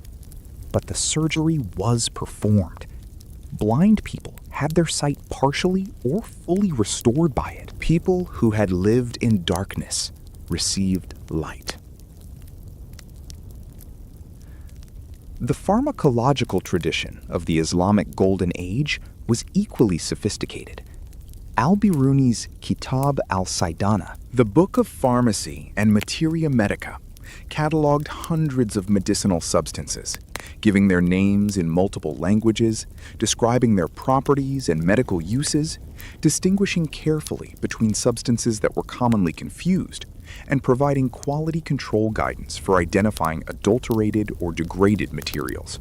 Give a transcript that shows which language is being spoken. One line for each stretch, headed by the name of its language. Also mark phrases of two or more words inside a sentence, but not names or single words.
English: But the surgery was performed. Blind people had their sight partially or fully restored by it. People who had lived in darkness received light. The pharmacological tradition of the Islamic Golden Age was equally sophisticated. Al-Biruni's Kitab al-Saydana, the Book of Pharmacy and Materia Medica, cataloged hundreds of medicinal substances, giving their names in multiple languages, describing their properties and medical uses, distinguishing carefully between substances that were commonly confused, and providing quality control guidance for identifying adulterated or degraded materials.